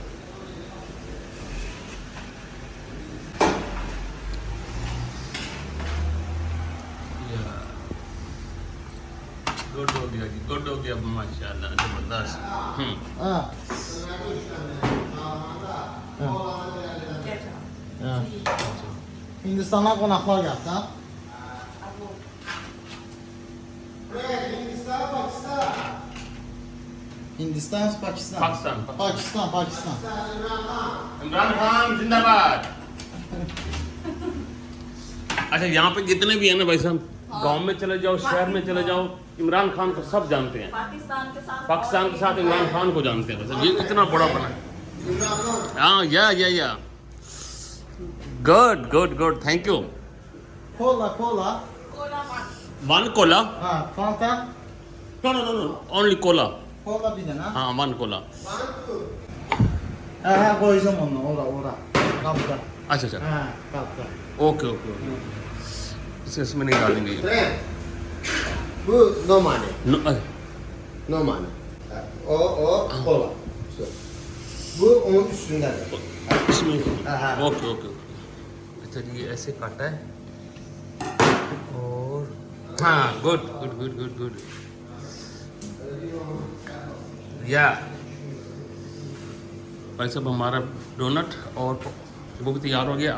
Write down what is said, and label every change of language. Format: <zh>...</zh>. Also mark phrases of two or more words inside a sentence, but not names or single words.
<hi>गुड हो गया जी, गुड हो गया माशाल्लाह, जबरदस्त।</hi> <az>Hindistan'dan qonaqlar gəldi, ha? Hindistan, Pakistan. Pakistan.</az> <hi>इमरान खान जिंदाबाद। अच्छा यहाँ पे जितने भी है ना भाई साहब, गांव में चले जाओ, शहर में चले जाओ, इमरान खान को सब जानते हैं। पाकिस्तान के साथ इमरान खान को जानते हैं। ये इतना बड़ा बना है। हाँ या गुड गुड गुड,</hi> <en>thank you.</en> <az>Cola.</az> <en>one cola? Fanta. no only cola.</en> <az>Cola bir dənə.</az> <en>हाँ one cola.</en> <az>Qoyacağım onu, ora. Qabda.</az> <hi>अच्छा</hi> <az>Qabda.</az> <hi>ओके इसमें नहीं डालेंगे।</hi> <az>Bu normal. No, Normal. O kola. Bu onun üstündedir.</az> <hi>इसमें हाँ। ओके अच्छा ये ऐसे काटा है और हाँ गुड या भाई साहब हमारा डोनट और वो भी तैयार हो गया।</hi>